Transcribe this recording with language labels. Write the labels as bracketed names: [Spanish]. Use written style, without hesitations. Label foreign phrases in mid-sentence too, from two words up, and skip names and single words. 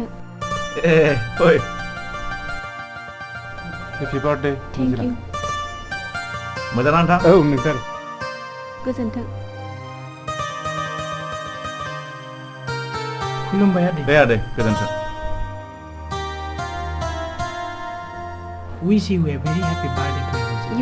[English] ओइ happy birthday. thank you. [Bodo] मोजां ना नोंथां? औ नोंथां। गोजोन्थों। खुलुमबाय आदै। दे आदै गोजोन्थों। [English] Wish you a very happy birthday to you.